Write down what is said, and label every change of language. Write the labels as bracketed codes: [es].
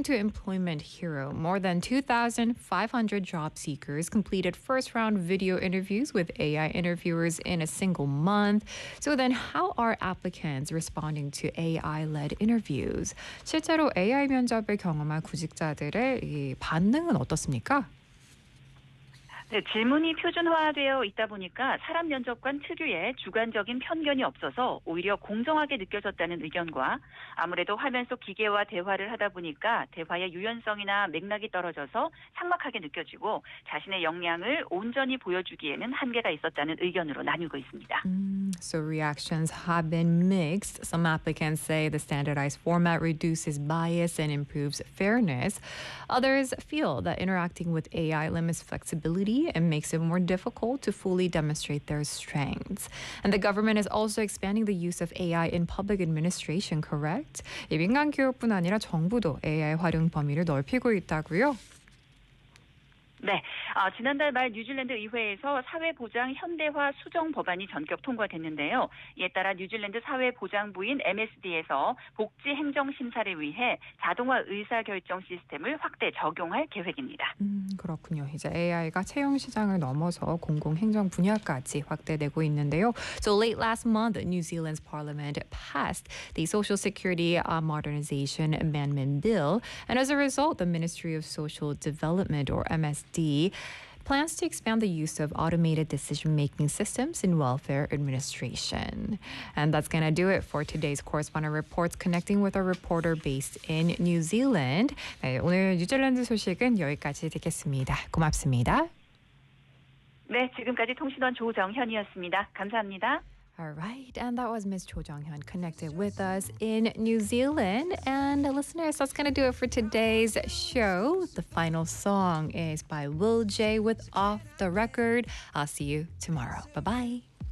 [en] According to Employment Hero, more than 2,500 job seekers completed first-round video interviews with AI interviewers in a single month. So then how are applicants responding to AI-led interviews? [ko] 실제로 AI 면접을 경험한 구직자들의 반응은 어떻습니까? 네, 질문이 표준화되어 있다 보니까 사람 면접관 특유의 주관적인 편견이 없어서 오히려 공정하게 느껴졌다는 의견과 아무래도 화면 속 기계와 대화를 하다 보니까 대화의 유연성이나 맥락이 떨어져서 삭막하게 느껴지고 자신의 역량을 온전히 보여주기에는 한계가 있었다는 의견으로 나뉘고 있습니다. [en] So reactions have been mixed. Some applicants say the standardized format reduces bias and improves fairness. Others feel that interacting with AI limits flexibility and makes it more difficult to fully demonstrate their strengths. And the government is also expanding the use of AI in public administration, correct? [ko] 민간 기업뿐 아니라 정부도 AI 활용 범위를 넓히고 있다고요. 네, 지난달 말 뉴질랜드 의회에서 사회보장 현대화 수정 법안이 전격 통과됐는데요. 이에 따라 뉴질랜드 사회보장부인 MSD에서 복지 행정 심사를 위해 자동화 의사결정 시스템을 확대 적용할 계획입니다. 그렇군요. 이제 AI가 채용 시장을 넘어서 공공행정 분야까지 확대되고 있는데요. [en] So late last month, New Zealand's parliament passed the Social Security Modernization Amendment Bill. And as a result, the Ministry of Social Development, or MSD, plans to expand the use of automated decision-making systems in welfare administration. And that's going to do it for today's Correspondent Reports, connecting with a reporter based in New Zealand. [ko] 네, 오늘 뉴질랜드 소식은 여기까지 듣겠습니다. 고맙습니다. 네, 지금까지 통신원 조정현이었습니다. 감사합니다. [en] All right, and that was Ms. Cho Jong-hyun connected with us in New Zealand. And listeners, that's going to do it for today's show. The final song is by Will J with Off the Record. I'll see you tomorrow. Bye-bye.